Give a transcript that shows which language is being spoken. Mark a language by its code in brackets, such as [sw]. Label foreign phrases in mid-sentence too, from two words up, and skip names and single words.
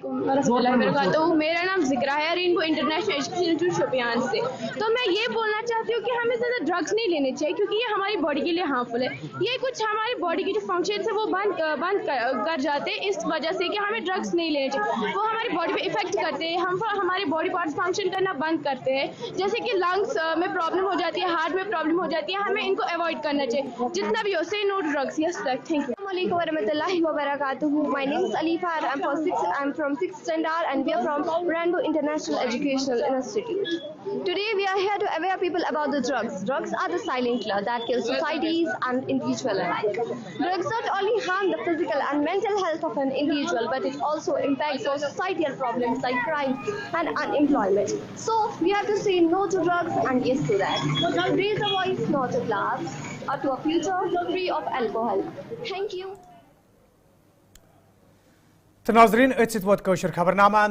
[ar] ورحمة الله وبركاته. [hi] मेरा नाम ज़िक्रा है, रेनबो इंटरनेशनल एजुकेशन इंस्टीट्यूट शोपियान से। तो मैं ये बोलना चाहती हूँ कि हमें ज़्यादा ड्रग्स नहीं लेने चाहिए, क्योंकि ये हमारी बॉडी के लिए हार्मफुल है। ये कुछ हमारी बॉडी की जो फंक्शन है वो बंद कर जाते हैं, इस वजह से कि हमें ड्रग्स नहीं लेने चाहिए। वो हमारी बॉडी पे इफेक्ट करते हैं, हम हमारे [en] body parts [hi] फंक्शन करना बंद करते हैं, जैसे कि लंग्स में प्रॉब्लम हो जाती है, हार्ट में प्रॉब्लम हो जाती है। हमें इनको अवॉइड करना चाहिए जितना भी हो। [en] say no drugs. yes sir, thank you. [ar] السلام عليكم ورحمة الله وبركاته. [en] My name is Alifa. I'm from 6th standard and we are from Rainbow International Educational Institute. Today we are here to aware people about the drugs. Drugs are the silent killer that kills societies and individuals alike. Drugs not only harm the physical and mental health of an individual, but it also impacts on societal problems like crime and unemployment. So we have to say no to drugs and yes to that. Raise a voice, not a glass, or to a future free of alcohol. Thank you. [hi] तो नाज़रीन, इस वक्त कोशर खबरनामा